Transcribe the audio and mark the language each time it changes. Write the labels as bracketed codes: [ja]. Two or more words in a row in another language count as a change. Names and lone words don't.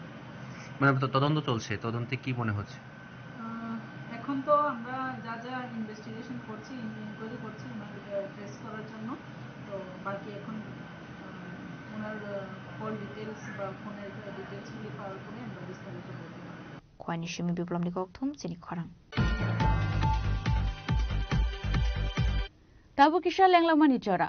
[bn] মানে তদন্ত চলছে, তদন্তে কি মনে হচ্ছে? এখন তো আমরা যা যা ইনভেস্টিগেশন করছি, ইনকোয়ারি করছি ওনাকে ট্রেস করার জন্য। তো বাকি এখন ওনার [en] call details [bn] বা ফোনের ডিটেলসগুলি পাওয়ার পরে আমরা বিস্তারিত বলতে পারব। [trp] Kwani biblom ni kokthum chini khorang. Tabu kisha lenglamani chora.